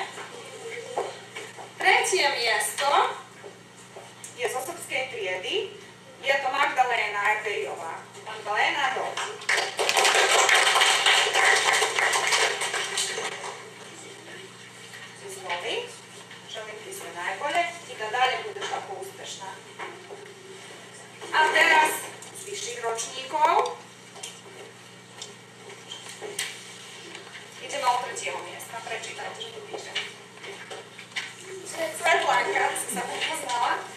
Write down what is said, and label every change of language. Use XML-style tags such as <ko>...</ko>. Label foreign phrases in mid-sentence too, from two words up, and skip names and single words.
<sk>Tretie miesto je zo srbskej triedy. Je to Magdaléna Erdejová. Magdaléna Erdejová. Si zvolí.</sk> <sr>Želím ti sve najbolje i da dalje budeš tako uspešná.</sr> <sk>A teraz z vyšších ročníkov ideme od tretieho miesta. Prečítajte, že tu píšem. Svetlánka, si sa poznala.</sk>